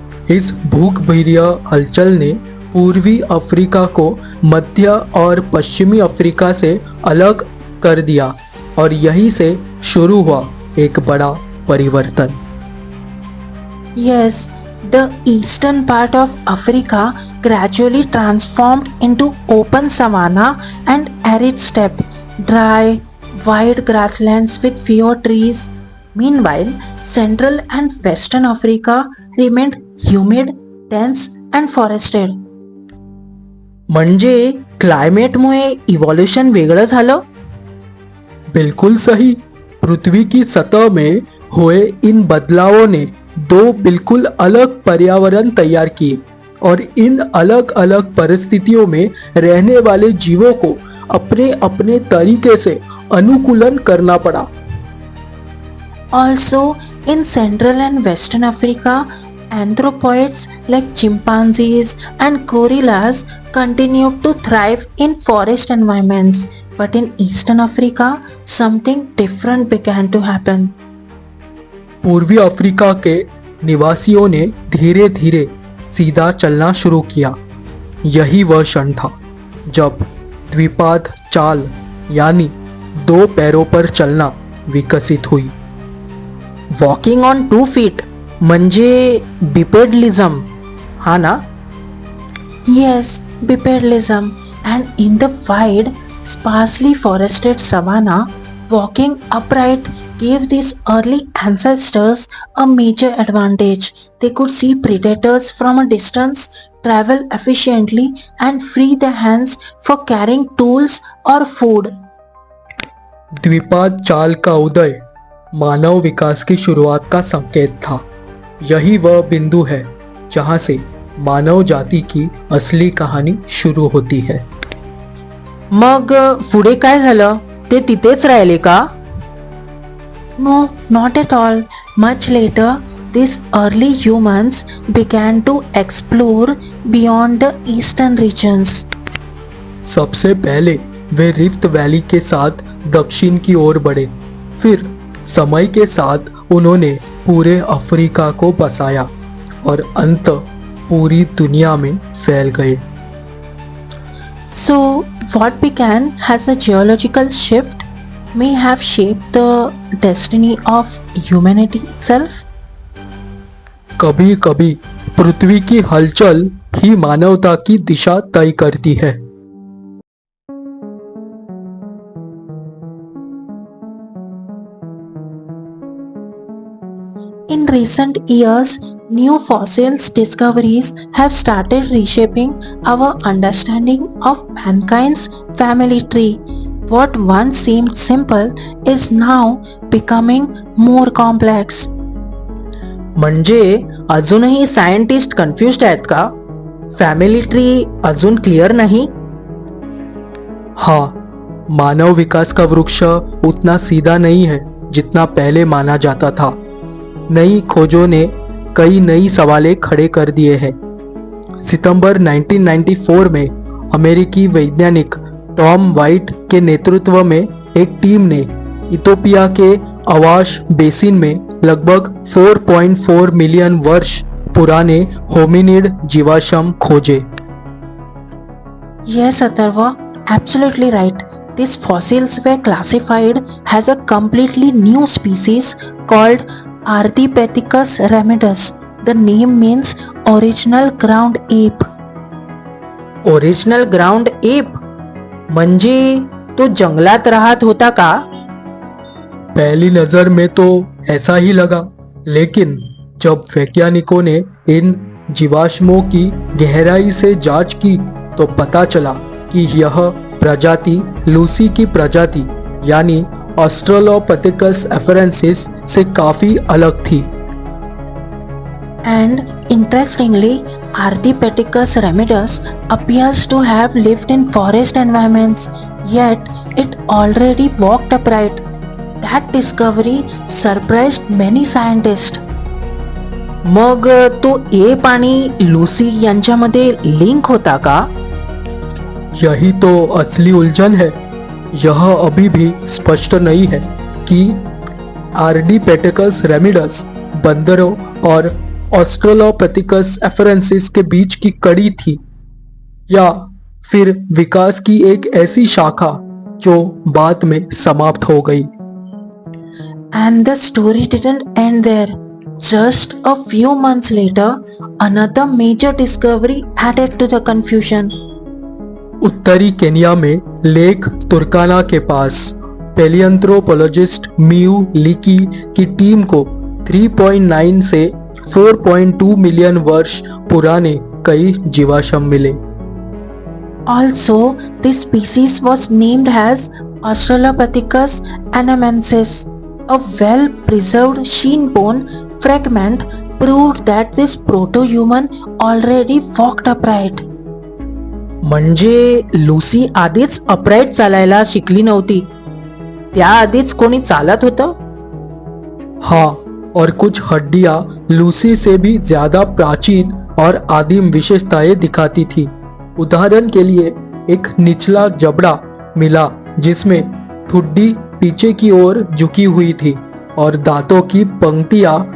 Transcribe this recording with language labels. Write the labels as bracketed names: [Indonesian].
[Hindi] इस भूगर्भीय हलचल ने पूर्वी अफ्रीका को मध्य और पश्चिमी अफ्रीका से अलग कर दिया और यहीं से शुरू हुआ एक बड़ा परिवर्तन। [English] Yes, the eastern part of Africa gradually transformed into open savanna and arid steppe, dry, wide grasslands with fewer trees. Meanwhile, Central and Western Africa remained humid, dense and forested. [Marathi] म्हणजे क्लायमेटमुळे इव्हॉल्युशन वेगळं झालं? [Hindi] बिल्कुल सही। पृथ्वी की सतह में हुए इन बदलावों ने दो बिल्कुल अलग पर्यावरण तैयार किए और इन अलग अलग परिस्थितियों में रहने वाले जीवों को अपने अपने तरीके से अनुकूलन करना पड़ा। [English] Also, in Central and Western Africa, anthropoids like chimpanzees and gorillas continued to thrive in forest environments. But in Eastern Africa, something different began to happen. [Hindi] पूर्वी अफ्रीका के निवासियों ने धीरे धीरे सीधा चलना शुरू किया। यही वह क्षण था जब द्विपाद चाल यानी 2 पैरों पर चलना विकसित हुई। [English] walking on 2 feet [Marathi] म्हणजे बिपेडलिझम, हा ना? [English] Yes, bipedalism, and in the wide, sparsely forested savanna, walking upright gave these early ancestors a major advantage. They could see predators from a distance, travel efficiently, and free their hands for carrying tools or food. [Hindi] द्विपाद चाल का उदय मानव विकास की शुरुआत का संकेत था। यही वह बिंदु है जहां से मानव जाति की असली कहानी शुरू होती है। [Marathi] मग पुढे काय झालं? ते तिथेच राहिले का? [English] No, not at all. Much later, these early humans began to explore beyond the eastern regions. [Hindi] सबसे पहले वे रिफ्ट वैली के साथ दक्षिण की ओर बढ़े। फिर समय के साथ उन्होंने पूरे अफ्रीका को बसाया और अंत पूरी दुनिया में फैल गए। [English] So, what began as a geological shift may have shaped the destiny of humanity itself. [Hindi] कभी कभी पृथ्वी की हलचल ही मानवता की दिशा तय करती है। [English] In recent years, new fossils discoveries have started reshaping our understanding of mankind's family tree. What once seemed simple is now becoming more complex. [Marathi] म्हणजे अजूनही scientist confused आहेत का? फॅमिली ट्री अजून क्लिअर नाही? [Hindi] हाँ, मानव विकास का वृक्ष उतना सीधा नहीं है जितना पहले माना जाता था। नई खोजों ने कई नई सवालें खड़े कर दिए हैं। सितंबर 1994 में अमेरिकी वैज्ञानिक टॉम वाइट के नेतृत्व में एक टीम ने इथोपिया के अवाश बेसिन में लगभग 4.4 मिलियन वर्ष पुराने होमिनिड जीवाश्म खोजे। [English] Yes, Atharva, absolutely right. These fossils were classified as a completely new species called Ardipithecus ramidus. The name means original ground ape. [Marathi] Original ground app म्हणजे तो जंगलात राहत होता का? [Hindi] पहली नजर में तो ऐसा ही लगा, लेकिन जब वैज्ञानिकों ने इन जीवाश्मों की गहराई से जांच की तो पता चला कि यह प्रजाति लूसी की प्रजाति यानी ऑस्ट्रेलोपिथेकस एफरेंसिस से काफी अलग थी। [English] And interestingly, Ardipithecus ramidus appears to have lived in forest environments, yet it already walked upright. That discovery surprised many scientists. [Marathi] मग तो एप आणि लूसी यांच्यामध्ये लिंक होता का? [Hindi] यही तो असली उलझन है। यह अभी भी स्पष्ट नहीं है कि आर्डीपेटेकस रेमिडस बंदरों और ऑस्ट्रेलोपिथेकस एफरेंसिस के बीच की कड़ी थी या फिर विकास की एक ऐसी शाखा जो बाद में समाप्त हो गई। [English] And the story didn't end there. Just a few months later, another major discovery added to the confusion. [Hindi] उत्तरी केनिया में लेक तुर्काना के पास पैलिएंथ्रोपोलॉजिस्ट मियू लिकी की टीम को 3.9 से 4.2 मिलियन वर्ष पुराने कई जीवाश्म मिले। [English] Also, this species was named as Australopithecus anamensis. A well-preserved shin bone fragment proved that this proto-human already walked upright. [Marathi] म्हणजे लूसी आधीच अपराईट चालायला शिकली नव्हती, त्याआधीच कोणी चालत होतं? [Hindi] हाँ, और कुछ हड्डियां लूसी से भी ज्यादा प्राचीन और आदिम विशेषताएं दिखाती थी। उदाहरण के लिए एक निचला जबड़ा मिला जिसमें ठुड्डी पीछे की ओर झुकी हुई थी और दांतों की पंक्तियां